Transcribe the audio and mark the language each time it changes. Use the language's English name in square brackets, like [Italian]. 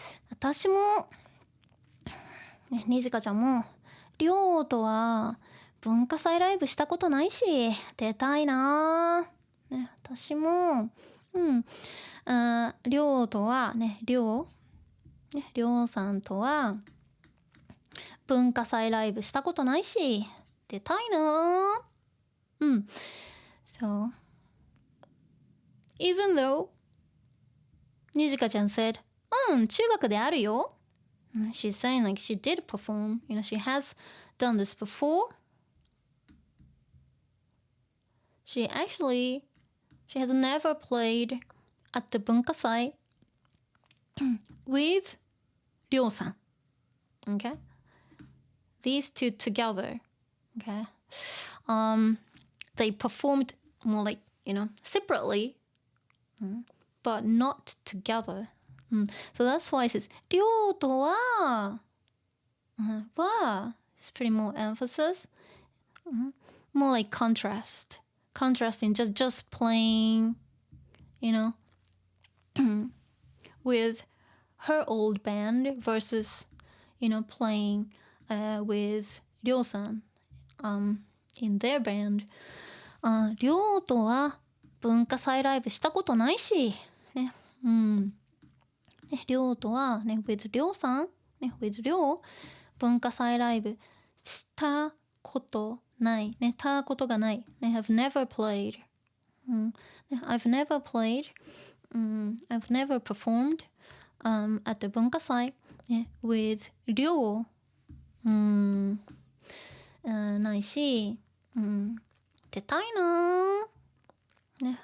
[Japanese] 私もね、にじかちゃんもりょうとは文化祭ライブしたことないし出たいな、ね、私もりょうとはねりょうさんとは文化祭ライブしたことないし出たいな。 [English] So even though にじかちゃん said [Japanese] 中学であるよ。 [English] She's saying like she did perform. She has done this before. She has never played at the 文化祭 with Ryo-san. Okay? These two together. Okay? They performed more like, separately, but not together. So that's why it says りょうとはit's pretty more emphasis, more like contrasting just playing, with her old band versus, playing with Ryo-san in their band. [Japanese] りょうとは文化祭ライブしたことないしね。りょうとはね with りょうさんね with りょう文化祭ライブしたことないね。たことがないね。 [English] I've never played、I've never played、I've never performed、at the 文化祭ね with りょう [Japanese] ないし、出たいなね。